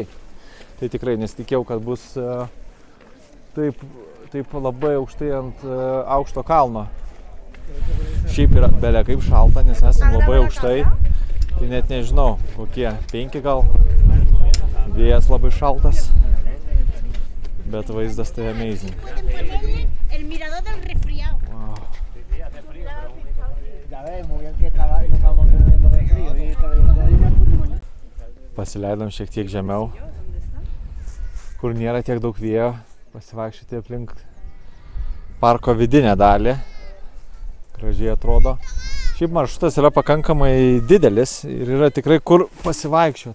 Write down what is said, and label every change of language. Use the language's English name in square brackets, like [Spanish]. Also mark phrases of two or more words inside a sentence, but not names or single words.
[Lithuanian] Tai tikrai nesitikėjau, kad bus taip labai aukštai ant aukšto kalno. Šiaip yra belia kaip šalta, nes esam labai aukštai. Tai net nežinau, kokie 5 gal. Vėjas labai šaltas. Bet vaizdas tai amazing. [Spanish] El mirador del resfriado. Wow. Ya ves, muy bien que estaba y no estábamos muriendo de frío y estaba lloviendo ahí. [Lithuanian] Pasileidom šiek tiek žemiau, kur nėra tiek daug vėjo, pasivaikščioti aplink parko vidinę dalį. Gražiai atrodo. Šiaip maršrutas yra pakankamai didelis ir yra tikrai kur pasivaikščioti.